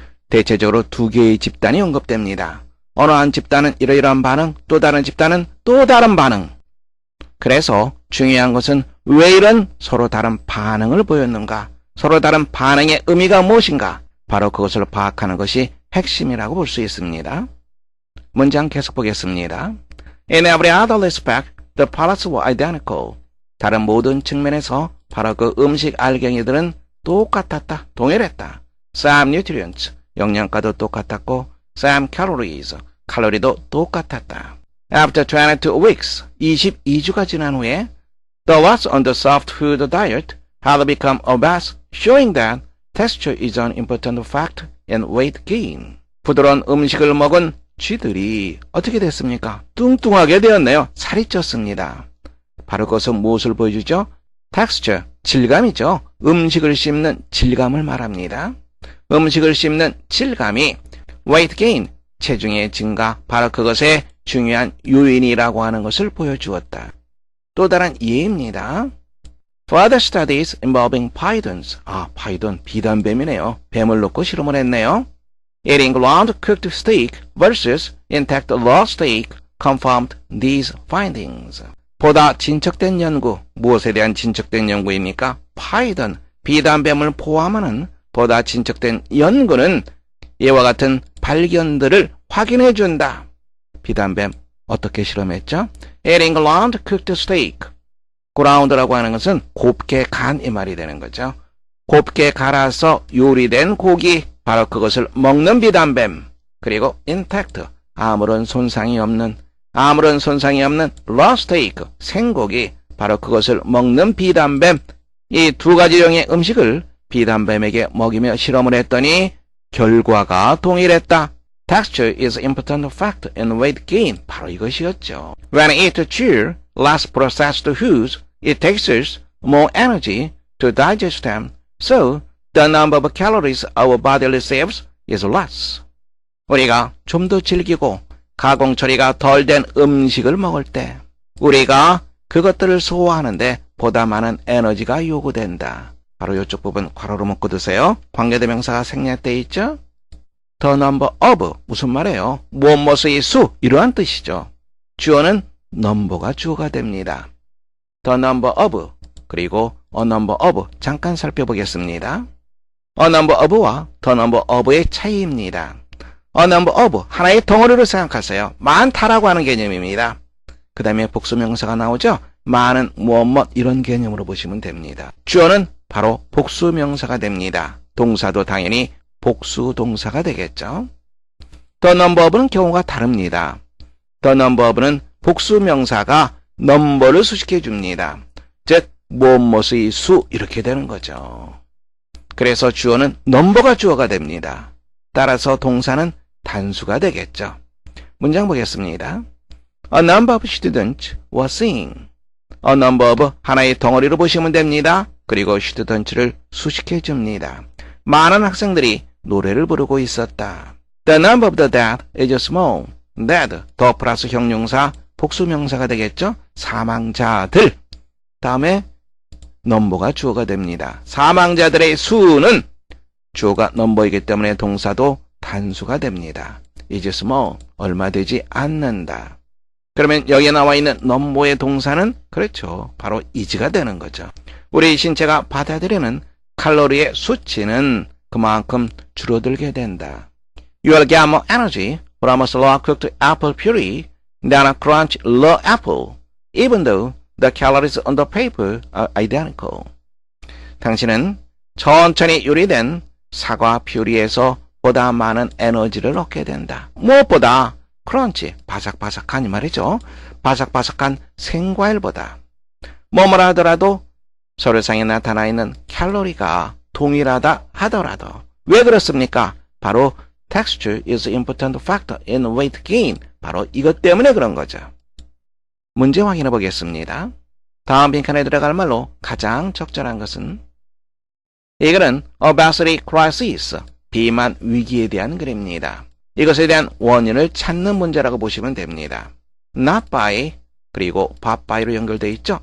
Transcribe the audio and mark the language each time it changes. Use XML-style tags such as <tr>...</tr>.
<ko>대체적으로 두 개의 집단이 언급됩니다. 어느 한 집단은 이러이러한 반응, 또 다른 집단은 또 다른 반응. 그래서 중요한 것은 왜 이런 서로 다른 반응을 보였는가? 서로 다른 반응의 의미가 무엇인가? 바로 그것을 파악하는 것이 핵심이라고 볼 수 있습니다. 문장 계속 보겠습니다.</ko> <en>In every other respect, the pellets were identical.</en> <ko>다른 모든 측면에서 바로 그 음식 알갱이들은 똑같았다, 동일했다.</ko> <en>Same nutrients,</en> <ko>영양가도 똑같았고,</ko> <en>same calories,</en> <ko>칼로리도 똑같았다.</ko> <en>After 22 weeks,</en> <ko>22주가 지난 후에,</ko> <en>the rats on the soft food diet had become obese, showing that texture is an important factor in weight gain.</en> <ko>부드러운 음식을 먹은 쥐들이 어떻게 됐습니까? 뚱뚱하게 되었네요. 살이 쪘습니다. 바로 그것은 무엇을 보여주죠? texture, 질감이죠. 음식을 씹는 질감을 말합니다. 음식을 씹는 질감이 weight gain, 체중의 증가, 바로 그것의 중요한 요인이라고 하는 것을 보여주었다. 또 다른 예입니다.</ko> <en>Further studies involving pythons.</en> <ko>파이돈, 비단뱀이네요. 뱀을 놓고 실험을 했네요.</ko> <en>Eating ground cooked steak versus intact raw steak confirmed these findings.</en> <ko>보다 진척된 연구, 무엇에 대한 진척된 연구입니까? 파이던, 비단뱀을 포함하는 보다 진척된 연구는 이와 같은 발견들을 확인해준다. 비단뱀 어떻게 실험했죠?</ko> <en>Eating ground cooked steak.</en> <ko>ground라고 하는 것은 곱게 간 이 말이 되는 거죠. 곱게 갈아서 요리된 고기, 바로 그것을 먹는 비단뱀. 그리고 intact, 아무런 손상이 없는 raw steak, 생고기, 바로 그것을 먹는 비단뱀. 이 두 가지형의 음식을 비단뱀에게 먹이며 실험을 했더니 결과가 동일했다.</ko> <en>Texture is an important factor in weight gain.</en> <ko>바로 이것이었죠.</ko> <en>When eat chew, less processed foods, it tastes more energy to digest them, so the number of calories our body receives is less.</en> <ko>우리가 좀 더 질기고 가공 처리가 덜 된 음식을 먹을 때 우리가 그것들을 소화하는데 보다 많은 에너지가 요구된다. 바로 이쪽 부분 괄호로 묶고 두세요. 관계대명사가 생략되어 있죠?</ko> <en>The number of</en> <ko>무슨 말이에요? 무엇무엇의 수 이러한 뜻이죠. 주어는 number가 주어가 됩니다.</ko> <en>The number of</en> <ko>그리고</ko> <en>a number of</en> <ko>잠깐 살펴보겠습니다. a number of와 the number of의 차이입니다. a number of 하나의 덩어리로 생각하세요. 많다라고 하는 개념입니다. 그 다음에 복수명사가 나오죠. 많은 무엇 이런 개념으로 보시면 됩니다. 주어는 바로 복수명사가 됩니다. 동사도 당연히 복수동사가 되겠죠. The number of는 경우가 다릅니다. The number of는 복수명사가 number를 수식해 줍니다. 즉 무엇무엇의 수 이렇게 되는 거죠. 그래서 주어는 number가 주어가 됩니다. 따라서 동사는 단수가 되겠죠. 문장 보겠습니다.</ko> <en>A number of students were singing.</en> <ko>A number of 하나의 덩어리로 보시면 됩니다. 그리고 students를 수식해 줍니다. 많은 학생들이 노래를 부르고 있었다.</ko> <en>The number of the dead is small.</en> <ko>dead 더 플러스 형용사 복수명사가 되겠죠. 사망자들 다음에 넘버가 주어가 됩니다. 사망자들의 수는 주어가 넘버이기 때문에 동사도 단수가 됩니다. is small 얼마 되지 않는다. 그러면 여기에 나와 있는 넘버의 동사는 그렇죠. 바로 is가 되는 거죠. 우리 신체가 받아들이는 칼로리의 수치는 그만큼 줄어들게 된다.</ko> <en>You will get more energy from a slow cooked apple puree than a crunched raw apple, even though the calories on the paper are identical.</en> <ko>당신은 천천히 요리된 사과 퓨리에서 보다 많은 에너지를 얻게 된다. 무엇보다 크런치, 바삭바삭한 이 말이죠. 바삭바삭한 생과일보다 뭐뭐라 하더라도 서류상에 나타나 있는 칼로리가 동일하다 하더라도 왜 그렇습니까? 바로</ko> <en>texture is an important factor in weight gain.</en> <ko>바로 이것 때문에 그런 거죠. 문제 확인해 보겠습니다. 다음 빈칸에 들어갈 말로 가장 적절한 것은 이거는 obesity crisis, 비만 위기에 대한 글입니다. 이것에 대한 원인을 찾는 문제라고 보시면 됩니다. not by 그리고 but by로 연결되어 있죠.</ko>